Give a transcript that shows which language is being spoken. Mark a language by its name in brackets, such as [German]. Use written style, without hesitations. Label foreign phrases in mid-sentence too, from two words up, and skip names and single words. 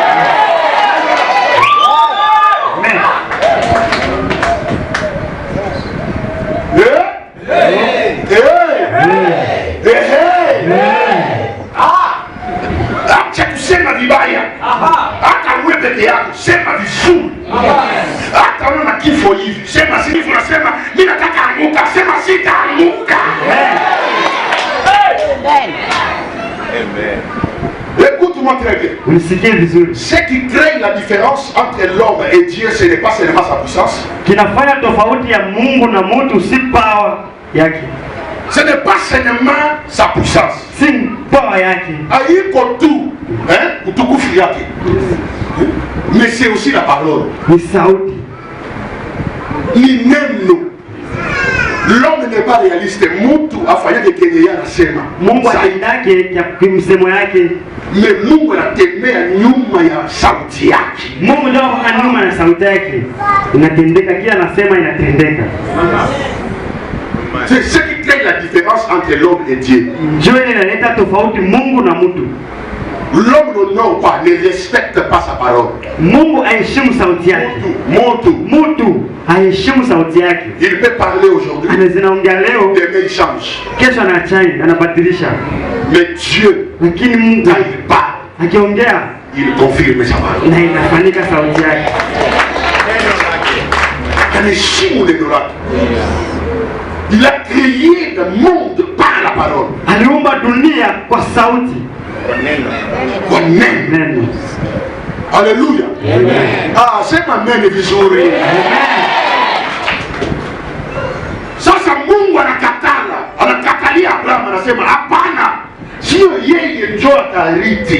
[Swahili] Acha kusema vibaya. Hata uwe peke yako, sema vizuri. Hata uwe na kifo hivi, sema si hivyo, nasema mimi nataka anguka, sema sitaanguka. [French] Écoute-moi très bien. Ce qui crée la différence entre l'homme et Dieu, ce n'est pas seulement sa puissance. [Swahili] Kinafanya tofauti ya Mungu na mtu si power yake. [French] Ce n'est pas seulement sa puissance. [Swahili] Si power yake. Aiko tu, utukufu yake. [French] Mais c'est aussi la parole. [Swahili] Ni sauti. Ni neno. [French] L'homme n'est pas réaliste. [Swahili] Mtu afanyake kenye anasema. Mungu aendake ya kimsemo yake. Mais Mungu anatembea nyuma ya sauti yake. Mungu ndio nyuma ya sauti yake. Inatendeka, kila anasema inatendeka. [French] C'est ce qui crée la différence entre l'homme et Dieu. [Swahili] Dieu inaleta tofauti Mungu na mtu. [French] L'homme n'honore pas, ne respecte pas sa parole. [Swahili] Mungu aheshimu sauti yake. Mtu aheshimu sauti yake. [French] Il peut parler aujourd'hui. [Swahili] Anaongea leo, [French] demain il change. [Swahili] Kesho anachange, anabadilisha. [French] Mais Dieu, [Swahili] lakini Mungu akiongea, [French] il confirme sa parole. [Swahili] Na inafanyika sauti yake. Anaheshimu neno lake. [French] Il a créé le monde par la parole. [Swahili] Aliumba dunia kwa sauti. Kwa neno. Alléluia. Sema amen vizuri. Sasa Mungu anakatalia Abraham, anasema hapana, sio yeye ndio atarithi.